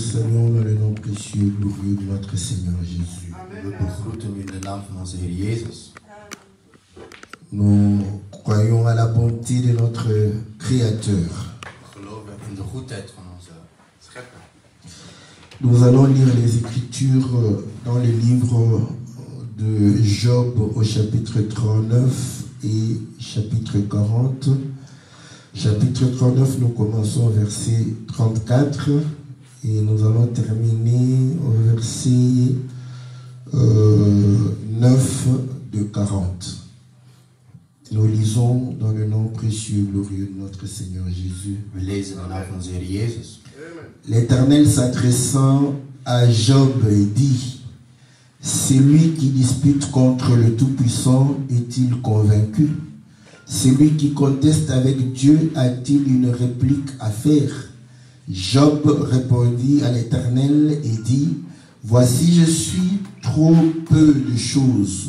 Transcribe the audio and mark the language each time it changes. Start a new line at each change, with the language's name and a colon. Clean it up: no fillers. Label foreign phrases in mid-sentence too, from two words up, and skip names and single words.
French: saluons dans le nom précieux et glorieux de notre Seigneur Jésus.
Dutch: We begroeten u in de naam van onze Heer Jezus.
French: Nous croyons à la bonté de notre Créateur.
Dutch: We geloven in de goedheid van onze Schepper.
French: Nous allons lire les Écritures dans le livre de Job au chapitre 39 et chapitre 40. Chapitre 39, nous commençons au verset 34 et nous allons terminer au verset 9 de 40. Nous lisons dans le nom précieux et glorieux de notre Seigneur Jésus.
Dutch: We lezen de naam van onze Heer Jezus.
French: L'Éternel s'adressant à Job dit: celui qui dispute contre le Tout-Puissant est-il convaincu? Celui qui conteste avec Dieu a-t-il une réplique à faire? Job répondit à l'Éternel et dit: voici, je suis trop peu de choses.